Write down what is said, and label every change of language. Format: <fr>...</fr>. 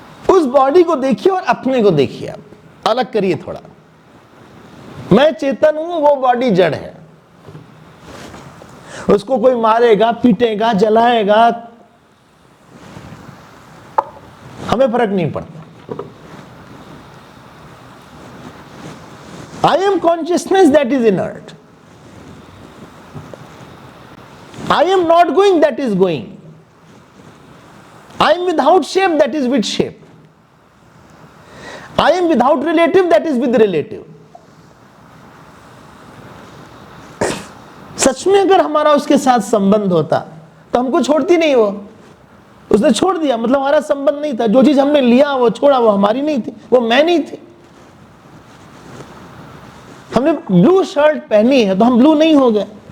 <hi>उस बॉडी को देखिए और अपने को देखिए, आप अलग करिए थोड़ा। मैं चेतन हूं, वो बॉडी जड़ है। उसको कोई मारेगा, पीटेगा, जलाएगा, हमें फर्क नहीं पड़ता।</hi> <en>I am consciousness that is inert. I am not going, that is going. I am without shape, that is with shape. I am without relative, that is with relative.</en> <hi>सच में अगर हमारा उसके साथ संबंध होता तो हमको छोड़ती नहीं वो। उसने छोड़ दिया मतलब हमारा संबंध नहीं था। जो चीज हमने लिया वो छोड़ा, वो हमारी नहीं थी, वो मैं नहीं थी। हमने ब्लू शर्ट पहनी है तो हम ब्लू नहीं हो गए।</hi>